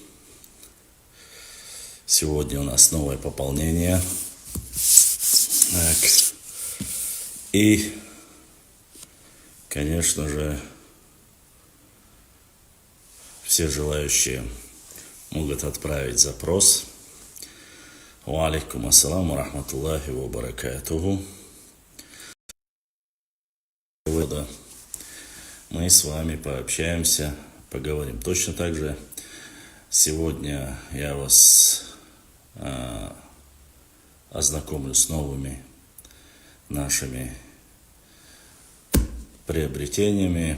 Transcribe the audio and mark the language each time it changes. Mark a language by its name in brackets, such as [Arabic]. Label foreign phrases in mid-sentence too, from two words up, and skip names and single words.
[Russian] Сегодня у нас новое пополнение. Так. И, конечно же, все желающие могут отправить запрос. [Arabic] وعليكم السلام رحمة الله وبركاته. [Russian] Мы с вами пообщаемся, поговорим. Точно так же сегодня я вас ознакомлю с новыми нашими приобретениями.